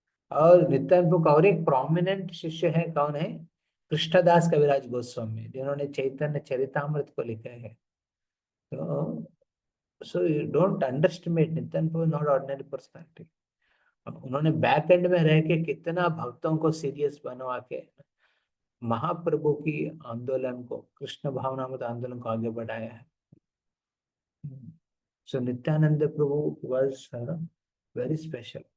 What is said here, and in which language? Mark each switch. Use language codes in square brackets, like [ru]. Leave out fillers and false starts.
[hi] और नित्यानंद प्रभु का और एक प्रोमिनेंट शिष्य है, कौन है? कृष्णदास कविराज गोस्वामी, जिन्होंने चैतन्य चरितामृत को लिखा है। तो [en] So you don't underestimate Nityan Prabhu, not ordinary personality. [hi] उन्होंने बैक एंड में रह के कितना भक्तों को सीरियस बनवा के महाप्रभु की आंदोलन को, कृष्ण भावनामृत आंदोलन को आगे बढ़ाया है. [en] So Nityananda Prabhu was very special.